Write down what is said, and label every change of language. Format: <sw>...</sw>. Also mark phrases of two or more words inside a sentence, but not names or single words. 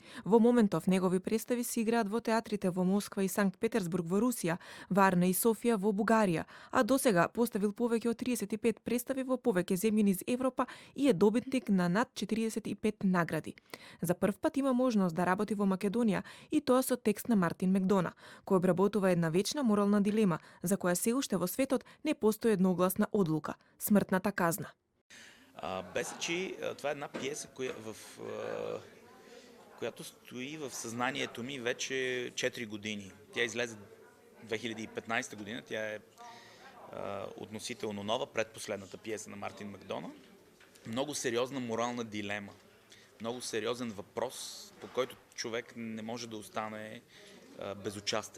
<mk>Во моментов негови представи се играат во театрите во Москва и Санкт Петерсбург во Русија, Варна и Софија во Бугарија, а досега поставил повеќе од 35 представи во повеќе земји низ Европа и е добитник на над 45 награди. За прв пат има можност да работи во Македонија и тоа со текст на Мартин Мекдона, кој обработува една вечна морална дилема за која се уште во светот не постои едногласна одлука – смртната казна. Бесачи,</mk> <bg>това е една пиеса, която стои в съзнанието ми вече 4 години. Тя излезе 2015 година, тя е относително нова, предпоследната пиеса на Мартин Макдона. Много сериозна морална дилема, много сериозен въпрос, по който човек не може да остане безучастен.</bg>